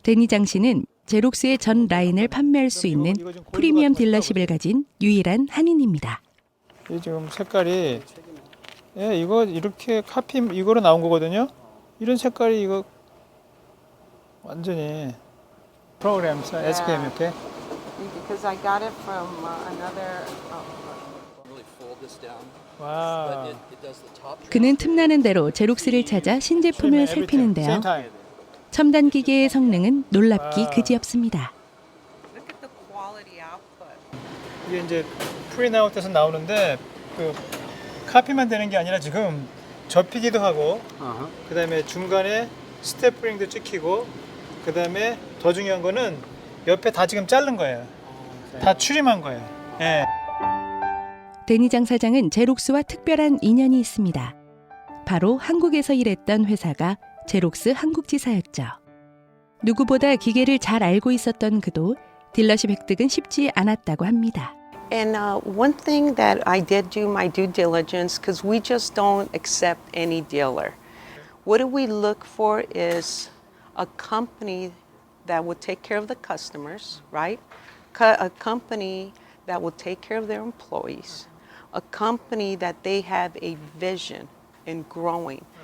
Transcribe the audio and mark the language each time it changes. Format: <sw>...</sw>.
<ko>데니장 씨는 제록스의 전 라인을 판매할 수 있는 프리미엄 딜러십을 가진 유일한 한인입니다. 이 지금 색깔이, 예, 이거 이렇게 카피 이거로 나온 거거든요. 이런 색깔이 이거 완전히 프로그램 SKM 이렇게.</ko> <en>Because I got it from another.</en> <ko>와. 그는 tum나는 대로 제록스를 찾아 신제품을 살피는데요. 첨단 기계의 성능은 놀랍기 그지없습니다.</ko> <en>Look at the quality output.</en> <ko>이게 이제 프린아웃에서 나오는데 그 카피만 되는 게 아니라 지금 접히기도 하고, 그다음에 중간에 스태플링도 찍히고, 그다음에 더 중요한 거는 옆에 다 지금 자른 거예요. 다 추림한 거예요. 예. 데니장 사장은 제록스와 특별한 인연이 있습니다. 바로 한국에서 일했던 회사가 제록스 한국지사였죠. 누구보다 기계를 잘 알고 있었던 그도 딜러십 획득은 쉽지 않았다고 합니다.</ko> <en>And one thing that I did do my due diligence, because we just don't accept any dealer. What we look for is a company that will take care of the customers, right? A company that will take care of their employees. A company that they have a vision in growing</en>